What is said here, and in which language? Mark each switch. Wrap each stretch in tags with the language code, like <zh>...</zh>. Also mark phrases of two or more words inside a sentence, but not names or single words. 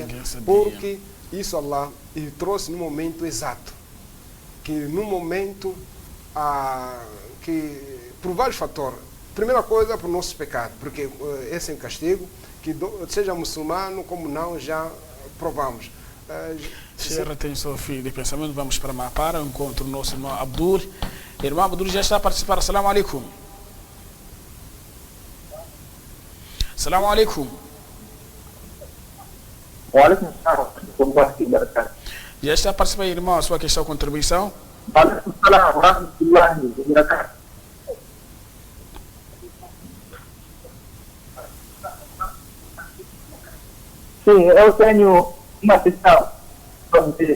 <pt>Porque isso Allah ele trouxe no momento exato, que no momento que por vários fatores. Primeira coisa, por nossos pecados, porque esse é um castigo que seja muçulmano como não, já provamos. Senhora, tem seu filho de pensamento. Vamos para Mapara, encontro o nosso irmão Abdul. Irmão Abdul já está a participar.</pt> <ar>السلام عليكم السلام عليكم.</ar> <pt>Já está a participar, irmão, a sua questão, contribuição? Sim, eu tenho uma questão para você.</pt>